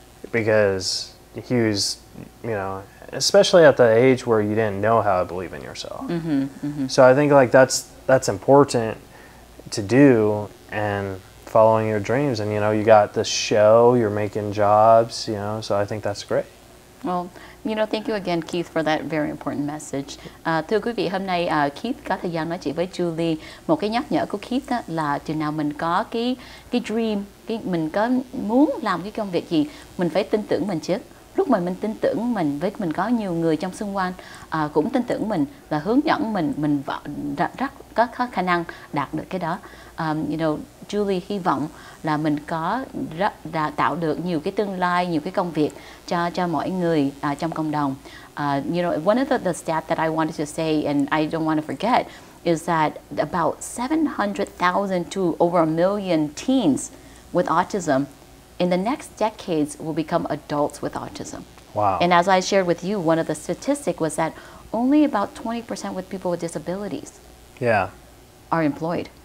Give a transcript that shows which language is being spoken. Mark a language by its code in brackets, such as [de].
[en] Because he was, especially at the age where you didn't know how to believe in yourself. So I think like that's important to do, and following your dreams. And you got this show, you're making jobs, so I think that's great. Well, thank you again, Keith, for that very important message. [vi] Thưa quý vị, hôm nay Keith có thời gian nói chuyện với Julie. Một cái nhắc nhở của Keith đó là chừng nào mình có cái dream, mình có muốn làm cái công việc gì, mình phải tin tưởng mình trước. Lúc mà mình tin tưởng mình có nhiều người trong xung quanh cũng tin tưởng mình và hướng dẫn mình rất có khả năng đạt được cái đó. Julie hy vọng là mình đã tạo được nhiều cái tương lai, nhiều cái công việc cho mọi người trong cộng đồng. [en] One of the stats that I wanted to say, and I don't want to forget, is that about 700,000 to over 1 million teens with autism in the next decades will become adults with autism. Wow. And as I shared with you, one of the statistics was that only about 20% with people with disabilities are employed.